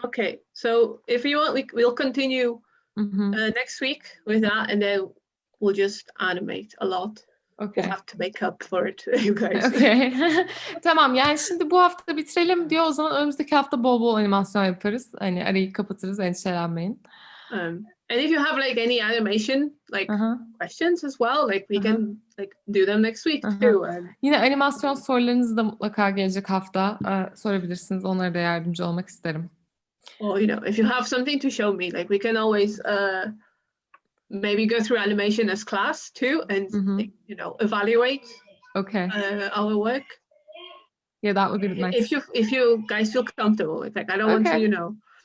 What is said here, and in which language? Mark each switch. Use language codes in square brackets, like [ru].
[en] Okay, so if you want, we'll continue next week with that, and then we'll just animate a lot. Okay. We'll have to make up for it, you guys. Okay. [tr] Tamam, yani şimdi bu hafta bitirelim diyor. O zaman önümüzdeki hafta bol bol animasyon yaparız. Hani arayı kapatırız, endişelenmeyin. [en] And if you have like any animation like questions as well, like we can like do them next week too. [tr] Yine animasyon sorularınız da mutlaka gelecek hafta sorabilirsiniz. Onlara da yardımcı olmak isterim. [en] Or you know, if you have something to show me, like we can always maybe go through animation as class too, and you know, evaluate our work. Yeah, that would be nice. If you guys feel comfortable, it's like I don't want to, you know.